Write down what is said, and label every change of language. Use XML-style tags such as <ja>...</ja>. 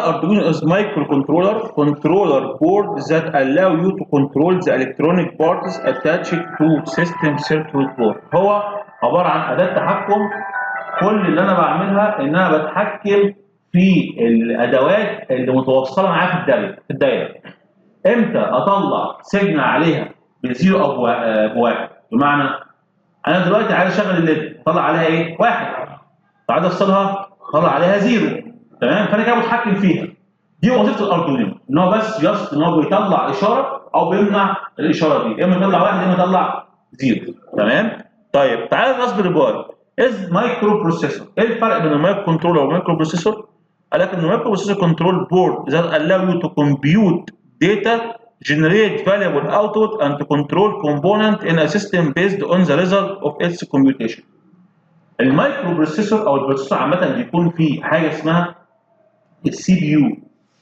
<en>Arduino is microcontroller board that allow you to control the electronic parts attached to system circuit board.</en> <ar>هو عبارة عن أداة تحكم. كل اللي أنا بعملها إن أنا بتحكم في الأدوات اللي متوصلة معايا في الدايرة. إمتى أطلع سيجنال عليها بزيرو أو بواحد؟ بمعنى أنا دلوقتي عايز أشغل الليد، أطلع عليها إيه؟ واحد. عايز أفصلها، أطلع عليها زيرو. تمام؟ فانا كده بتحكم فيها. دي وظيفه الاردوينو، ان هو بس ان هو بيطلع اشاره او بيمنع الاشاره دي، اما يطلع واحد اما يطلع زيرو. تمام؟ طيب تعالى</ar> <en>الراسبيري Pi as microprocessor.</en> <ar>ايه الفرق بين المايكرو كنترولر والمايكرو بروسيسور؟ قال لك ان المايكرو بروسيسور كنترول بورد ذات</ar> <en>allow you to compute data, generate valuable output and to control component in a system based on the result of its computation.</en> <ar>المايكرو بروسيسور او البروسيسور عامه بيكون فيه حاجه اسمها السي بي يو.</ar>